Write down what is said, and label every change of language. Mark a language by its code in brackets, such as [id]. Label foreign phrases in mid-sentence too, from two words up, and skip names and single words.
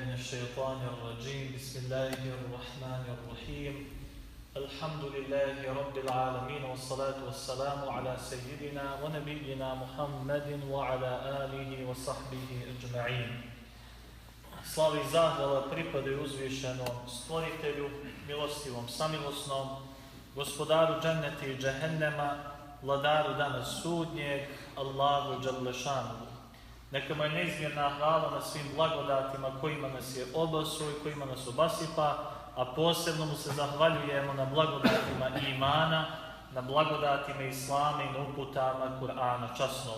[ar] الشيطان الرجيم بسم الله الرحمن الرحيم الحمد لله رب العالمين والصلاة والسلام على سيدنا ونبينا محمد وعلى آله وصحبه أجمعين. [bs] Slavi i zahvala pripadaju uzvišenom stvoritelju, milostivom, samilosnom, gospodaru dženneta i džehennema, vladaru dana sudnjeg, Allahu dželešanu. Neka mu je neizmjerna hvala na svim blagodatima kojima nas je obasuo i kojima nas obasipa, a posebno mu se zahvaljujemo na blagodatima imana, na blagodatima islama i na uputama Kur'ana časnog.